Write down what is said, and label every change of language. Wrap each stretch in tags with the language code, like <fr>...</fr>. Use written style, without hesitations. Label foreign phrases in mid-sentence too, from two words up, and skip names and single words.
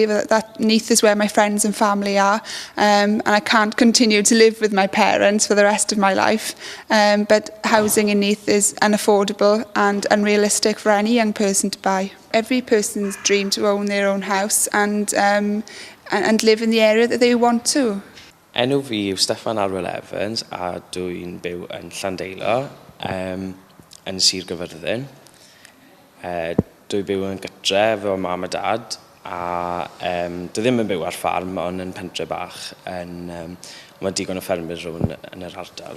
<en>That Neath is where my friends and family are, and I can't continue to live with my parents for the rest of my life. But housing in Neath is unaffordable and unrealistic for any young person to buy. Every person's dream to own their own house and live in the area that they want to.</en> <cy>Enw fi yw Steffan Arwel Evans a dwi'n byw yn Llandeilo yn Sir Gyfyrddin. Dwi'n byw yn gytre efo mam a dad a dwi ddim yn byw ar ffarm ond yn pentre bach mae digon o ffermydd rhwng yn yr ardal.</cy>